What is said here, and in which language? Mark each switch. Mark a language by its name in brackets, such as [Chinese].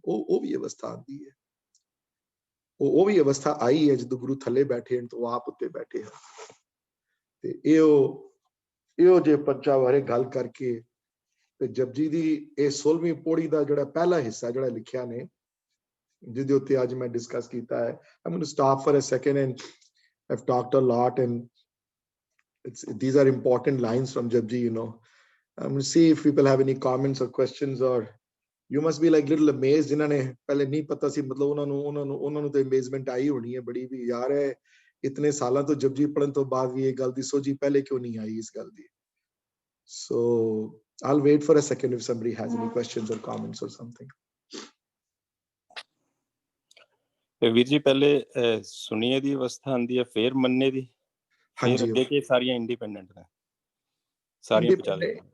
[Punjabi] ਉਹ ਵੀ ਅਵਸਥਾ ਆਉਂਦੀ ਹੈ, ਉਹ ਵੀ ਅਵਸਥਾ ਆਈ ਹੈ ਜਦੋਂ ਗੁਰੂ ਥੱਲੇ ਬੈਠੇ ਹਨ ਤੇ ਉਹ ਆਪ ਉੱਤੇ ਬੈਠੇ ਹਨ। ਤੇ ਇਹੋ ਜਿਹੇ ਪੰਚਾਂ ਬਾਰੇ ਗੱਲ ਕਰਕੇ ਤੇ ਜਪਜੀ ਦੀ ਇਹ 16ਵੀਂ ਪੌੜੀ ਦਾ ਜਿਹੜਾ ਪਹਿਲਾ ਹਿੱਸਾ ਜਿਹੜਾ ਲਿਖਿਆ ਨੇ, ਜਿਹਦੇ ਉੱਤੇ ਅੱਜ ਮੈਂ ਡਿਸਕਸ ਕੀਤਾ ਹੈ। [English] I'm going to stop for a second, and I've talked a lot, and these are important lines from Japji, I'm going to see if people have any comments or questions, or you must be like little amazed [Punjabi] ਜਿਨ੍ਹਾਂ ਨੇ ਪਹਿਲੇ ਨਹੀਂ ਪਤਾ ਸੀ, ਮਤਲਬ ਉਹਨਾਂ ਨੂੰ ਤੇ amazement ਆਈ ਹੋਣੀ ਹੈ ਬੜੀ, ਵੀ ਯਾਰ ਹੈ ਇਤਨੇ ਸਾਲਾਂ ਤੋਂ ਜਪਜੀ ਪੜਨ ਤੋਂ ਬਾਅਦ ਵੀ ਇਹ ਗੱਲ ਦੀ [English] ਸੋਝੀ ਪਹਿਲੇ ਕਿਉਂ ਨਹੀਂ ਆਈ ਇਸ ਗੱਲ ਦੀ। So I'll wait for a second if somebody has any questions or comments or something. [Punjabi] ਵੀਰ ਜੀ ਪਹਿਲੇ ਸੁਣੀਏ ਦੀ ਅਵਸਥਾ ਆਉਂਦੀ ਹੈ, ਫਿਰ ਮੰਨੇ ਦੀ, ਫਿਰ ਅੱਗੇ ਕਿ ਸਾਰੀਆਂ ਇੰਡੀਪੈਂਡੈਂਟ ਨੇ, ਸਾਰੀਆਂ ਵਿਚਾਲੇ